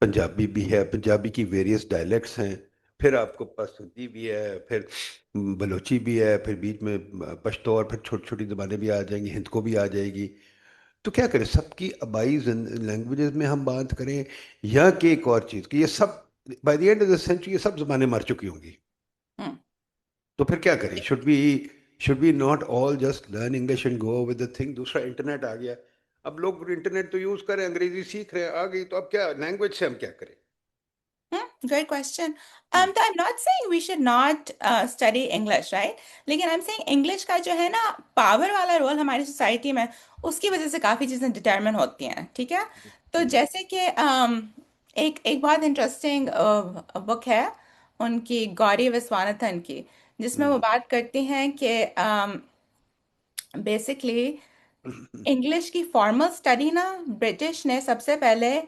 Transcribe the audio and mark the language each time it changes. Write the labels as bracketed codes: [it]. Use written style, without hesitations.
[ur] پنجابی بھی ہے، پنجابی کی ویریس ڈائلیکٹس ہیں، پھر آپ کو پاس سندھی بھی ہے، پھر بلوچی بھی ہے، پھر بیچ میں پشتو، اور پھر چھوٹی چھوٹی زبانیں بھی آ جائیں گی، ہند کو بھی آ جائے گی. تو کیا کریں، سب کی آبائی لینگویجز میں ہم بات کریں، یا کہ ایک اور چیز کہ یہ سب [en] by the end of the century [ur] یہ سب زبانیں مر چکی ہوں گی. ہوں. تو پھر کیا کریں، [en] should we not all just learn English and go with the thing. [ur] دوسرا انٹرنیٹ آ گیا، اب لوگ انٹرنیٹ تو یوز کریں، انگریزی سیکھ رہے ہیں، آ گئی تو اب کیا لینگویج سے ہم کیا کریں؟ [en] Great question. [ur] ہوں، [en] So I'm not saying we should not study English, right? [ur] لیکن [en] I'm saying English [ur] کا جو ہے نا پاور والا رول ہماری سوسائٹی میں اس کی وجہ سے کافی چیزیں ڈٹرمن ہوتی ہیں ٹھیک ہے. تو ہوں، جیسے کہ ایک بہت انٹرسٹنگ بک ہے ان کی گوری وسواناتھن کی جس میں ہوں، وہ بات کرتی ہیں کہ بیسکلی انگلش کی فارمل اسٹڈی نا برٹش نے سب سے پہلے